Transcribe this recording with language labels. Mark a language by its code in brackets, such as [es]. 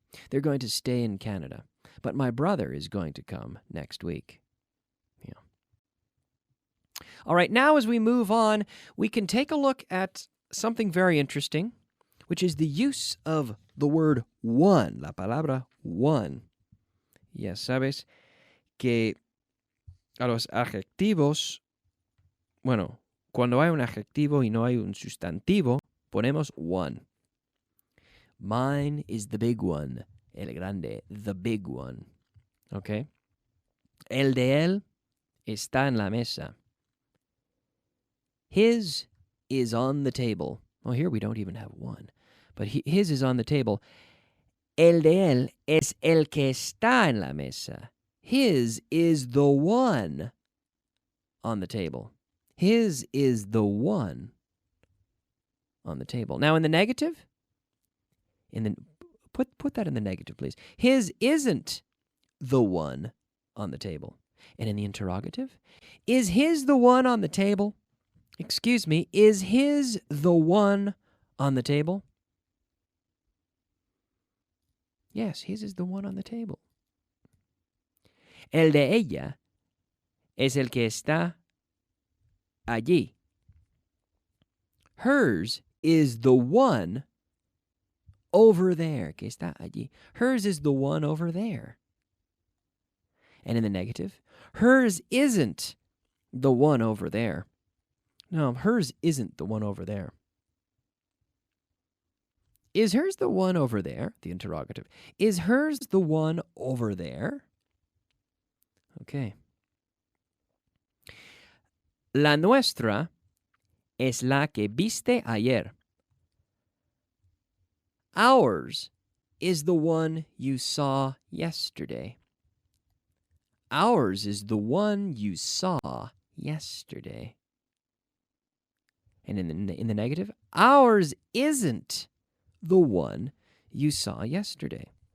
[en] They're going to stay in Canada. But my brother is going to come next week. Yeah. All right, now as we move on, we can take a look at something very interesting, which is the use of the word one, [es] la palabra [en] one. [es] Ya sabes que a los adjetivos, bueno, cuando hay un adjetivo y no hay un sustantivo, ponemos one. [en] Mine is the big one, [es] el grande, [en] the big one. Okay? [es] El de él está en la mesa. [en] His is on the table. Oh, here we don't even have one. But his is on the table. [es] El de él es el que está en la mesa. [en] His is the one on the table. His is the one on the table. Now, in the negative, put that in the negative, please. His isn't the one on the table. And in the interrogative, is his the one on the table? Excuse me, is his the one on the table? Yes, his is the one on the table. [es] El de ella es el que está allí. [en] Hers is the one over there. [es] Que está allí. [en] Hers is the one over there. And in the negative, hers isn't the one over there. No, hers isn't the one over there. Is hers the one over there? The interrogative. Is hers the one over there? Okay. [es] La nuestra es la que viste ayer. [en] Ours is the one you saw yesterday. Ours is the one you saw yesterday. And in the negative, ours isn't the one you saw yesterday.